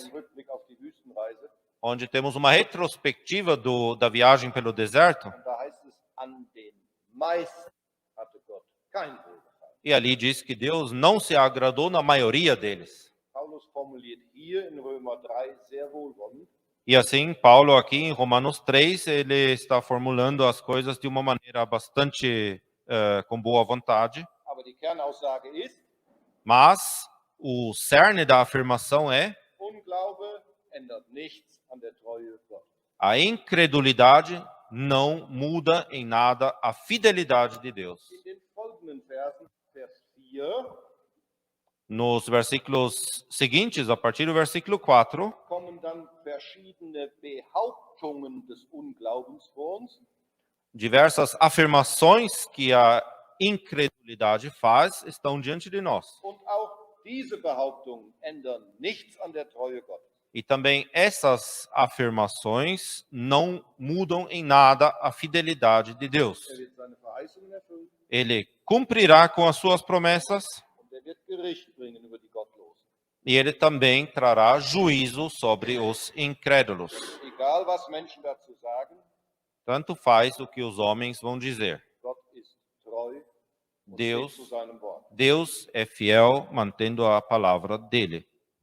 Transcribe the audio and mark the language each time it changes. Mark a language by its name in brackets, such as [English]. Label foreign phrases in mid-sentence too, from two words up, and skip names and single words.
[German] Im Rückblick auf die Wüstenreise. [Portuguese] onde temos uma retrospectiva da viagem pelo deserto, [German] Und da heißt es, an den meisten hatte Gott kein Wohlgefallen. [Portuguese] e ali diz que Deus não se agradou na maioria deles. [German] Paulus formuliert hier in Römer 3 sehr wohlwollend, [Portuguese] E assim, Paulo aqui em Romanos 3, ele está formulando as coisas de uma maneira bastante com boa vontade, [German] aber die Kernaussage ist, [Portuguese] mas o cerne da afirmação é: [German] Unglaube ändert nichts an der Treue Gottes. [Portuguese] a incredulidade não muda em nada a fidelidade de Deus. [German] In den folgenden Versen, Vers 4, [Portuguese] Nos versículos seguintes, a partir do versículo 4, [German] kommen dann verschiedene Behauptungen des Unglaubens vor uns. [Portuguese] Diversas afirmações que a incredulidade faz estão diante de nós. [German] Und auch diese Behauptungen ändern nichts an der Treue Gottes. [Portuguese] E também essas afirmações não mudam em nada a fidelidade de Deus. [German] Er wird seine Verheißungen erfüllen [Portuguese] Ele cumprirá com as suas promessas [German] und er wird Gericht bringen über die Gottlosen. [Portuguese] e ele também trará juízo sobre os incrédulos. [German] Egal, was Menschen dazu sagen, [Portuguese] Tanto faz o que os homens vão dizer. [German] Gott ist treu und [Portuguese] Deus, [German] steht zu seinem Wort. [Portuguese] Deus é fiel, mantendo a palavra dele.